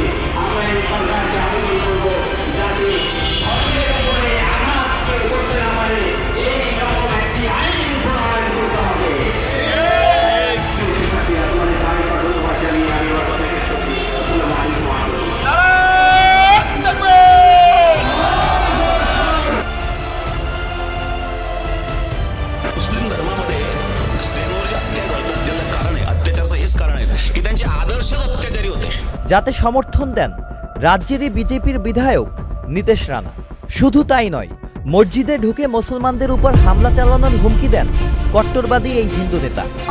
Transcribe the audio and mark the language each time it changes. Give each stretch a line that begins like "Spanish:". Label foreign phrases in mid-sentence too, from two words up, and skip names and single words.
Bangla: আমরা এই সরকারকে আবেদন করবো যাতে ধর্মের উপরে আঘাত করতে না পারে, এই রকম একটি আইন প্রণয়ন করতে হবে। তোমাদের আরেকটা ধন্যবাদ জানিয়ে আমি আমার কথা শেষ করছি।
Arabic: السلام عليكم ورحمة الله.
Marathi: मुस्लिम धर्मामध्ये स्त्रियांवर जे अत्याचार घडतात त्याला कारण आहे, अत्याचाराचं हेच कारण आहे की त्यांचे आदर्शच अत्याचारी होते।
Bangla: যাতে সমর্থন দেন রাজ্যেরই বিজেপির বিধায়ক নীতেশ রানা। শুধু তাই নয়, মসজিদে ঢুকে মুসলমানদের উপর হামলা চালানোর হুমকি দেন কট্টরবাদী এই হিন্দু নেতা।